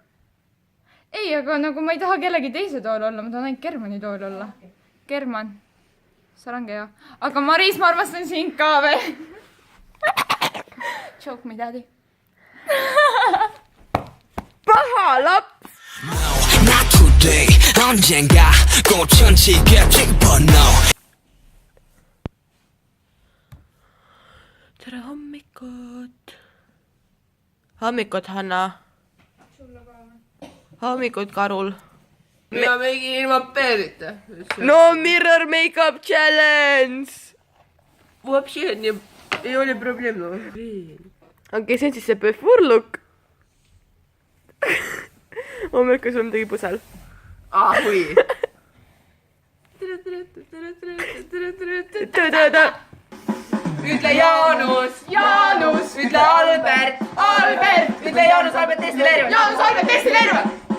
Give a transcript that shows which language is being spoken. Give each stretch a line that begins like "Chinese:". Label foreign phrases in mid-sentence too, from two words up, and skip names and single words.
Estonian: Ei, aga nagu ma ei taha kellegi teise tool olla, ma tahan ainult Germani tool olla. German, sa olengi hea. Aga Maris, ma armastan sind ka veel.
English: Choke me, daddy.
Estonian: Paha laps!
English: Not today,
Korean: 언젠가 꽃천지게 튀어나와.
Estonian: Tere hommikut! Hommikut, Hanna! Hommikut, Karul! Mina meigi ilma peerita.
English: No mirror makeup challenge!
Estonian: Вообще ei ole probleem. Okei, see on siis see
English: before look.
Estonian: Hommikul sul midagi pusel. Hui. Ütle Jaanus! Ütle Albert! Ütle Jaanus, Albert, destilleerivad!